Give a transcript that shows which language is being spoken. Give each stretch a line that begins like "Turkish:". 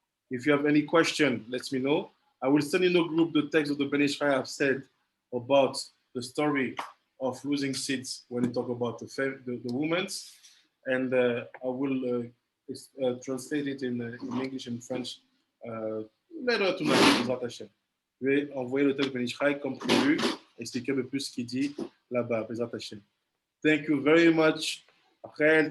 English: If you have any question, let me know. I will send in the group the text of the Ben Ish Chai have said about the story of losing seeds when we talk about the women. And I will translate it in English and French later tonight, Bezrat Hashem.
French: Je vais envoyer le texte de Ben Ish Chai comme prévu, expliquer un peu plus ce qu'il dit là-bas, Bezrat Hashem.
English: Thank you very much, Rachel.